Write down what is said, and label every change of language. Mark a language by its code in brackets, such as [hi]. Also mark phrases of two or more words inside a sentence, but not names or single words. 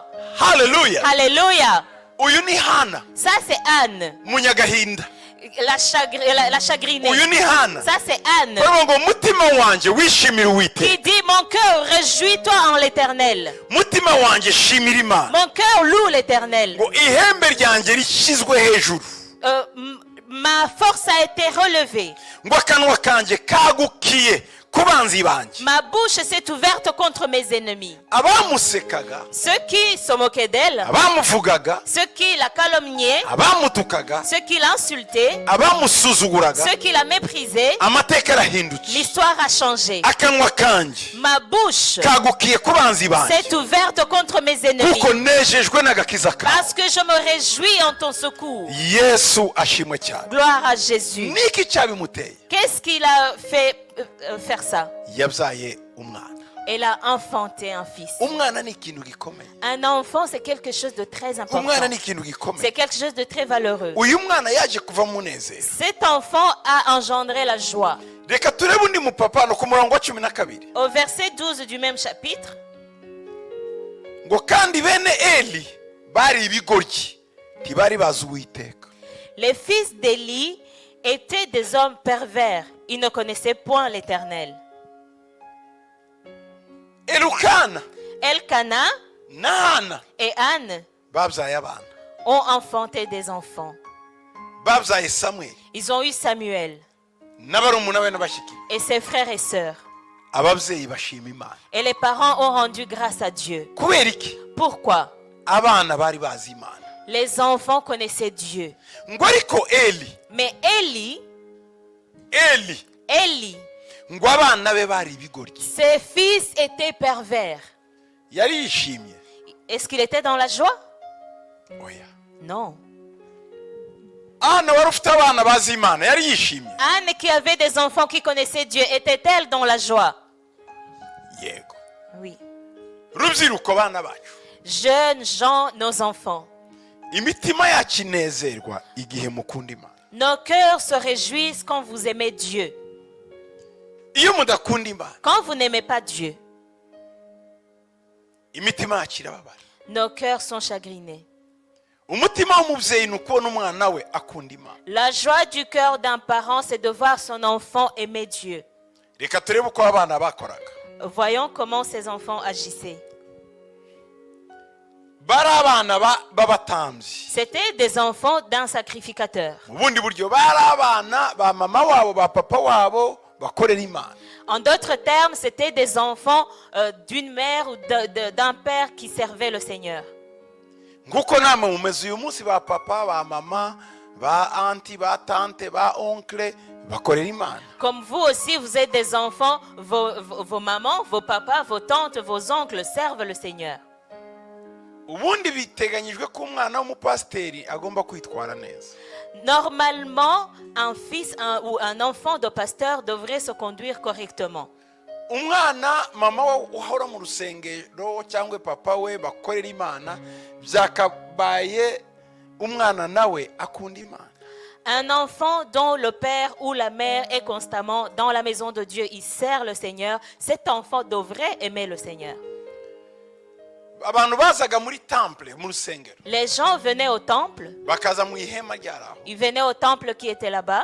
[rw] Haleluya. [fr] Alléluia. [rw] Uyu ni Hana [fr] Ça, c'est Anne, [rw] munyagahinda. [fr] la chagrinée. [rw] Uyu ni Hana [fr] Ça, c'est Anne [rw] baravuga ngo umutima wanje wishimira Uwiteka. [fr] qui dit: Mon cœur, réjouis-toi en l'Éternel. [rw] Mutima wanje shimira Imana. [fr] Mon cœur loue l'Éternel. [rw] Ngo ihembe ryanjye rishyizwe hejuru. [fr] Ma force a été relevée. [rw] Ngo akanwa kanje kagukiye kubanzi banje. [fr] Ma bouche s'est ouverte contre mes ennemis. [rw] Abamusekaga, [fr] Ceux qui se moquaient d'elle, [rw] abamuvugaga, [fr] ceux qui la calomniaient, [rw] abamutukaga, [fr] ceux qui l'insultaient, [rw] abamusuzuguraga, [fr] ceux qui la méprisaient, [rw] amateka arahindutse. [fr] l'histoire a changé. [rw] Akanwa kanje [fr] Ma bouche [rw] kagukiye kubanzi banje [fr] s'est ouverte contre mes ennemis [rw] kuko nejejwe n'agakiza kawe. [fr] parce que je me réjouis en ton secours. [rw] Yesu ashimwe cyane. [fr] Gloire à Jésus. [rw] Niki cyabimuteye? [fr] Qu'est-ce qui l'a fait faire ça? [rw] Yabyaye umwana. [fr] Elle a enfanté un fils. [rw] Umwana ni ikintu gikomeye. [fr] Un enfant, c'est quelque chose de très important. [rw] Umwana ni ikintu gikomeye. [fr] C'est quelque chose de très valeureux. [rw] Uyu mwana yaje kuva mu munezero. [fr] Cet enfant a engendré la joie. [rw] Reka turebe undi mupapa no ku murongo wa 12. [fr] Au verset 12 du même chapitre, [rw] Ngo kandi bene Eli bari ibigoryi ntibari bazi Uwiteka. [fr] les fils d'Élie étaient des hommes pervers. Ils ne connaissaient point l'Éternel. [rw] Elukana [fr] Elkana [rw] na Hana [fr] et Anne [rw] babyaye abana. [fr] ont enfanté des enfants. [rw] Babyaye Samuel [fr] Ils ont eu Samuel [rw] n'abarumuna be n'abashiki. [fr] et ses frères et sœurs. [rw] Ababyeyi bashima Imana. [fr] Et les parents ont rendu grâce à Dieu. [rw] Kubera iki? [fr] Pourquoi? [rw] Abana bari bazi Imana. [fr] Les enfants connaissaient Dieu. [rw] Ngo ariko Eli [fr] Mais Élie [rw] eli [fr] Élie, [rw] ngo abana be bari ibigoryi [fr] ses fils étaient pervers. [rw] yari yishimye [fr] Est-ce qu'il était dans la joie? [rw] oya [fr] Non. [rw] Anna wari ufite abana bazi Imana yari yishimye [fr] Anne qui avait des enfants qui connaissaient Dieu, était-elle dans la joie? [rw] yego [fr] Oui. [rw] rubyiruko bana bacu [fr] Jeunes gens, nos enfants. [rw] imitima yacu inezerwa igihe mukunda Imana [fr] Nos cœurs se réjouissent quand vous aimez Dieu. [rw] iyo mudakunda Imana [fr] Quand vous n'aimez pas Dieu, [rw] imitima yacu irababara [fr] nos cœurs sont chagrinés. [rw] umutima w'umubyeyi ni ukubona umwana we akunda Imana [fr] La joie du cœur d'un parent, c'est de voir son enfant aimer Dieu. [rw] reka turebe uko abana bakoraga [fr] Voyons comment ces enfants agissaient. [rw] bari abana b'abatambyi [fr] C'étaient des enfants d'un sacrificateur. [rw] mu bundi buryo bari abana ba mama wabo ba papa wabo bakorera Imana [fr] En d'autres termes, c'étaient des enfants d'une mère ou d'un père qui servait le Seigneur. [rw] nguko namwe mumeze uyu munsi ba papa ba mama ba anti ba tante ba onkle bakorera Imana [fr] Comme vous aussi, vous êtes des enfants, vos mamans, vos papas, vos tantes, vos oncles servent le Seigneur. [rw] ubundi biteganyijwe ko umwana w'umupasiteri agomba kwitwara neza [fr] Normalement, un fils ou un enfant de pasteur devrait se conduire correctement. [rw] umwana mama we uhora mu rusengero cyangwa papa we bakorera Imana byakabaye umwana nawe akunda Imana [fr] Un enfant dont le père ou la mère est constamment dans la maison de Dieu, il sert le Seigneur, cet enfant devrait aimer le Seigneur. [rw] abantu bazaga muri temple mu rusengero [fr] Les gens venaient au temple, [rw] bakaza mu ihema ryaraho [fr] ils venaient au temple qui était là-bas